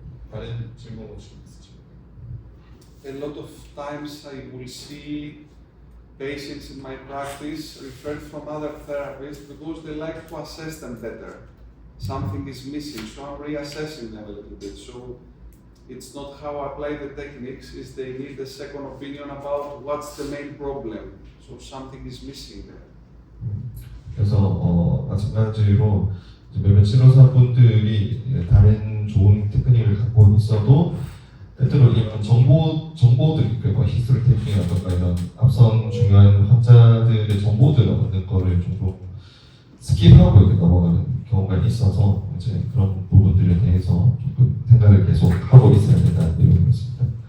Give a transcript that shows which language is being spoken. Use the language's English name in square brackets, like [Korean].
[Korean] 다른 질문 혹시 있으신가요? [English] A lot of times I will see patients in my practice referred from other therapists because they like to assess them better. Something is missing, so I'm reassessing them a little bit. So it's not how I apply the techniques, is they need a second opinion about what's the main problem. So something is missing there. [Korean] 그래서 마찬가지로 몇몇 치료사분들이 다른 좋은 테크닉을 갖고 있어도 때때로 이런 정보들, 그러니까 히스토리 테이핑이라던가 이런 앞선 중요한 환자들의 정보들을 얻는 거를 좀 스킵하고 이렇게 넘어가는 경우가 있어서 이제 그런 부분들에 대해서 조금 생각을 계속 하고 있어야 된다는 내용이었습니다.